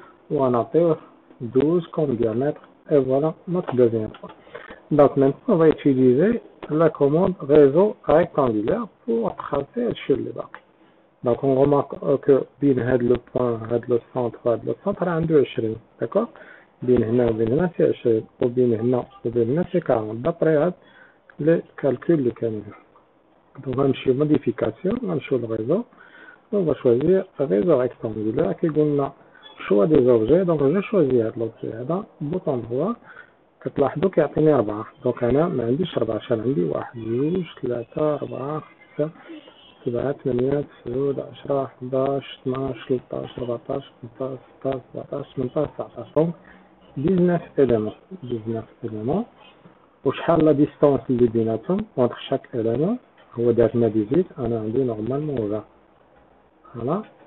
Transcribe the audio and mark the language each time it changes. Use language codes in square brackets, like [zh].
[fr] Ou on appelle 12 comme diamètre. Et voilà notre deuxième point. Donc, maintenant, on va utiliser la commande réseau rectangulaire pour tracer sur les bacs. Donc, on remarque que [ar] بين هذا [fr] le point, هذا le centre, هذا le centre [ar] عنده [fr] 20. D'accord? [ar] بين هنا وبين هنا [fr] c'est [ar] 20. وبين هنا وبين هنا c'est 40. [fr] D'après [ar] هذا [fr] les calculs [ar] اللي كانوا. [fr] Donc, on va faire modification, on va choisir le réseau. On va choisir réseau rectangulaire qui donne choix des objets. Donc, je vais choisir l'objet [ar] هذا [fr] bouton droit. [ar] كتلاحظوا كيعطيني 4. [fr] Donc, [ar] أنا ما عنديش 4. شحال عندي 1 2 3 4 5 7 8 9 10 11 12 13 14 15 16 17 18 19 [fr] donc 19 éléments 19 éléments [ar] وشحال [fr] لا ديستانس [ar] اللي بيناتهم [fr] entre chaque élément [ar] هو دار لنا 18 انا عندي [fr] نورمالمون [ar] 20